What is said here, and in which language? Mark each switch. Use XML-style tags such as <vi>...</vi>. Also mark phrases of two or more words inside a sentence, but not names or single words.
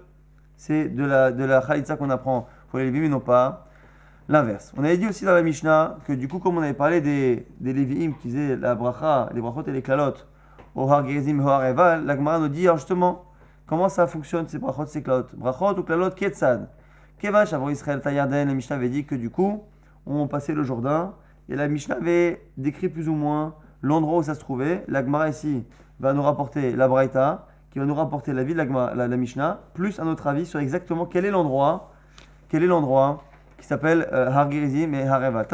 <fr>C'est de la Khalitsa qu'on apprend pour les Lévi'im et non pas l'inverse. On avait dit aussi dans la Mishnah que du coup, comme on avait parlé des Lévi'im qui faisaient la bracha, les brachot et les klalot, au har gerizim, au har eval, la Gemara nous dit alors justement comment ça fonctionne ces brachot, ces klalot.</fr> <he>ברכות וקללות כיצד. כיצד עברו ישראל את הירדן,</he> <fr>la Mishnah avait dit que du coup, on passait le Jourdain et la Mishnah avait décrit plus ou moins l'endroit où ça se trouvait. La Gemara ici va nous rapporter la braïta, qui va nous rapporter la vie de la Mishnah, plus un autre avis sur exactement quel est l'endroit qui s'appelle Har Gerizim et Har Eval.</fr>